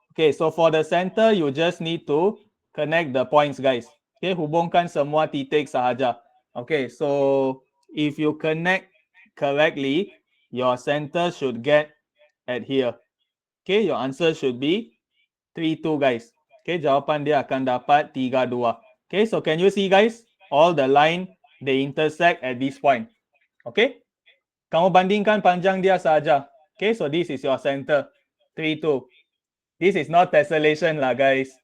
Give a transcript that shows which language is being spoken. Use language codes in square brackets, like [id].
[en] Okay, so for the center, you just need to connect the points, guys. Okay, [ms] hubungkan semua titik sahaja. [en] Okay, so if you connect correctly, your center should get at here. Okay, your answer should be 3, 2, guys. [ms] Okay, jawapan dia akan dapat 3, 2. [en] Okay, so can you see, guys? All the line, they intersect at this point. Okay? [ms] Kamu bandingkan panjang dia saja. [en] Okay, so this is your center. 3, 2. This is not tessellation lah, guys.